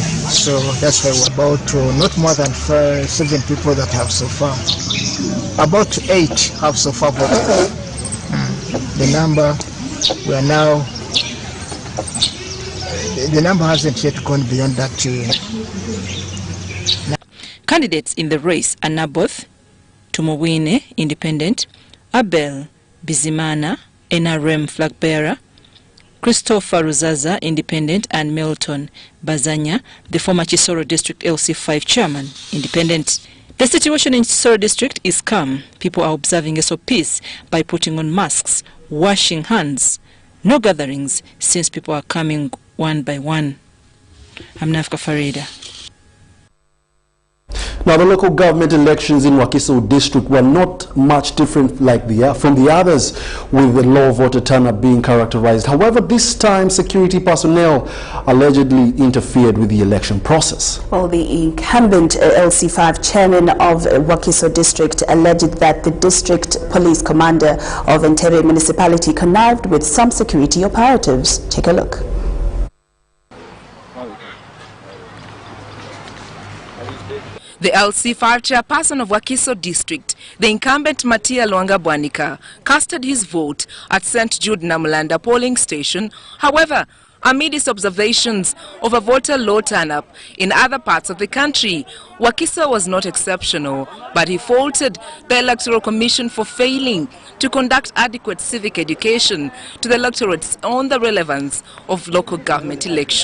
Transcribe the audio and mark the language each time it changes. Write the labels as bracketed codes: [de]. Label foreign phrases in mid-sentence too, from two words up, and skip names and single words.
[en] So that's why we're about not more than 7 people that have so far. About 8 have so far voted. The number, we are now, the number hasn't yet gone beyond that. Candidates in the race are Naboth Tumuwine, independent, Abel Bizimana, NRM flag bearer, Christopher Ruzaza, independent, and Milton Bazanya, the former Chisoro district LC5 chairman, independent. The situation in Chisoro district is calm. People are observing SOPs by putting on masks, washing hands, no gatherings since people are coming one by one. I'm Nafka Farida. Now, the local government elections in Wakiso district were not much different from the others, with the low voter turnout being characterized. However, this time security personnel allegedly interfered with the election process. Well, the incumbent LC5 chairman of Wakiso district alleged that the district police commander of Entebbe municipality connived with some security operatives. Take a look. The LC5 chairperson of Wakiso district, the incumbent Matia Luanga Bwanika, casted his vote at St. Jude Namulanda polling station. However, amid his observations of a voter low turn-up in other parts of the country, Wakiso was not exceptional, but he faulted the Electoral Commission for failing to conduct adequate civic education to the electorates on the relevance of local government elections.